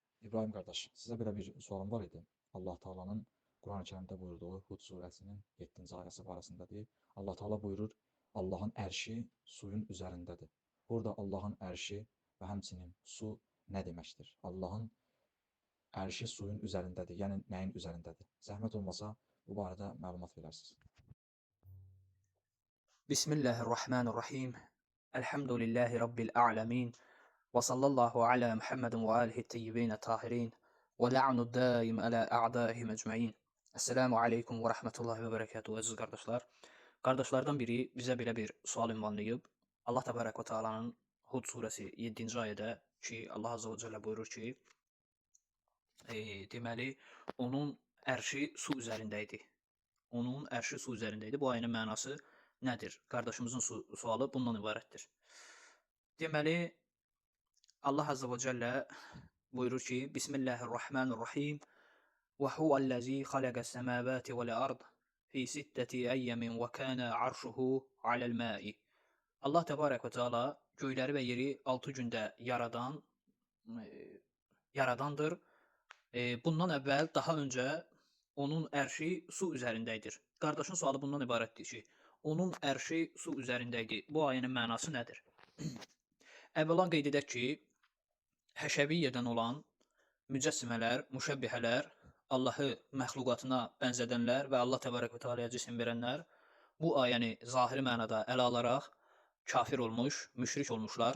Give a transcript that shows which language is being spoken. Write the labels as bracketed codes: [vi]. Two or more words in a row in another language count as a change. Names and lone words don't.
[az] İbrahim qardaş, sizə belə bir sualım var idi. Allah Taala'nın Quran-ı Kərimdə buyurduğu Hud surəsinin 7-ci ayəsi barəsindədir. Allah Taala buyurur: Allahın ərşi suyun üzərindədir. Burada Allahın ərşi və həmçinin su nə deməkdir? Allahın ərşi suyun üzərindədir. Yəni nəyin üzərindədir? Zəhmət olmasa bu barədə məlumat verərsiniz. Bismillahirrahmanirrahim. [ar] الحمد لله رب العالمين. وصلى الله على محمد وآله الطيبين الطاهرين. ولعنة الدائم على أعدائهم أجمعين. السلام عليكم ورحمة الله وبركاته [tr] aziz kardeşler. [az] Kardeşlerden biri bize belə bir sual ünvanlayıb. Allah Tebarek ve Teala'nın Hud suresi 7. ayədə ki Allah Azze ve Celle buyurur ki deməli onun ərşi su üzərindəydi. Onun ərşi su üzərindəydi. Bu ayənin mənası nədir? Qardaşımızın sualı bundan ibarətdir. Deməli Allah Azze ve Celle buyurur ki [ar] بسم الله الرحمن الرحيم وهو الذي خلق السماوات والأرض في ستة أيام وكان عرشه على الماء. [az] Allah Tebarek ve Teala göyləri və yeri 6 gündə yaradandır. Bundan əvvəl daha öncə onun ərşi su üzərindəydir. Qardaşın sualı bundan ibarətdir ki, onun ərşi su üzərindəydi. Bu ayənin mənası nədir? Əvvəlan qeyd edək ki, həşəviyyədən olan mücəssimələr, müşəbbihələr, Allahı məxluqatına bənzədənlər və Allah Təbarək və Teala'ya cisim verənlər bu ayəni zahiri mənada ələ alaraq kafir olmuş, müşrik olmuşlar.